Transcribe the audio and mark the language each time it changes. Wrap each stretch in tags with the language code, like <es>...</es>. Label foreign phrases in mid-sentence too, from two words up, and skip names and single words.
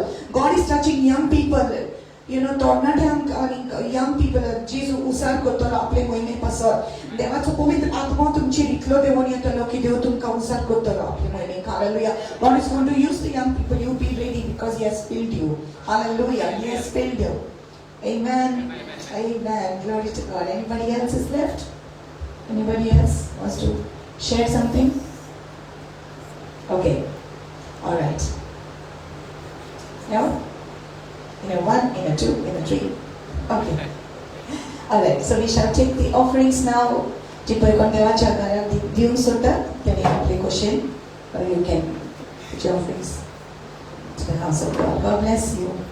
<en>God is touching young people. You know,</en> <kok>तरणाट्यांक आनी</kok> <en>young people</en> <kok>जेजू उसार करतलो आपले मोहिमे पासत देवाचो पवित्र आत्मा तुमचेर इतलो देवून येतलो की देव तुमकां उसार करतलो आपले मोहिमेक.</kok> <en>Hallelujah. God is going to use the young people. You be ready because He has filled you. Hallelujah. He has filled you. Amen. Amen. Glory to God. Anybody else is left? Anybody else wants to share something? Okay. All right. No? In a 1, in a 2, in a 3. Okay. All right. So we shall take the offerings now.</en> <kok>जी पळय कोण देवाच्या घराक दिवंक सोदतात तेणी आपले कुशीन</kok> <en>you can put your offerings to the house of God. God bless you.</en>